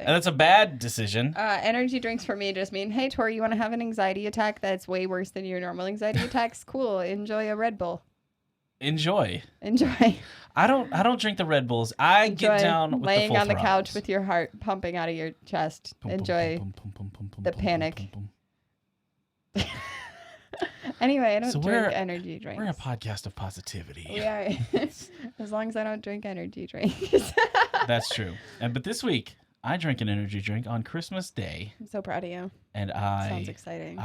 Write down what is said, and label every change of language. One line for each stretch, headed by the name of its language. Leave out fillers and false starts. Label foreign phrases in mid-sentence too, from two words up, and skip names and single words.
English: And that's a bad decision. Energy drinks for me just mean, hey Tori, you want to have an anxiety attack that's way worse than your normal anxiety attacks? Cool. Enjoy a Red Bull. Enjoy. Enjoy. I don't drink the Red Bulls. I get Enjoy down with laying the full on the couch throttles. with your heart pumping out of your chest. Pum, pum, Enjoy. pum, pum, pum, pum, pum, the pum, panic. pum, pum, Anyway, I don't So drink we're- energy drinks. We're a podcast of positivity. We are. As long as I don't drink energy drinks. That's true. But this week, I drank an energy drink on Christmas Day, I'm so proud of you. and Sounds exciting.